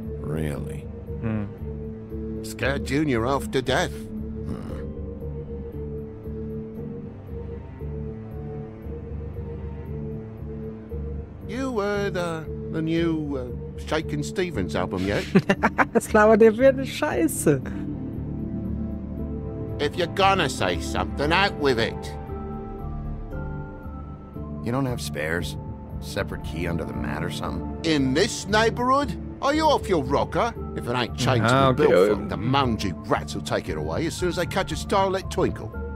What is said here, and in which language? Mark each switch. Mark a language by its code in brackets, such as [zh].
[en] Really? Scared Junior off to death. You heard the new Shakin' Stevens album yet? [de] Was labert der für eine Scheiße? [en] If you're gonna say something, out with it. You don't have spares? Separate key under the mat or something? In this neighborhood? Are you off your rocker? If it ain't changed Ah, to the okay, bill, the mangy rats will take it away as soon as they catch a starlit twinkle.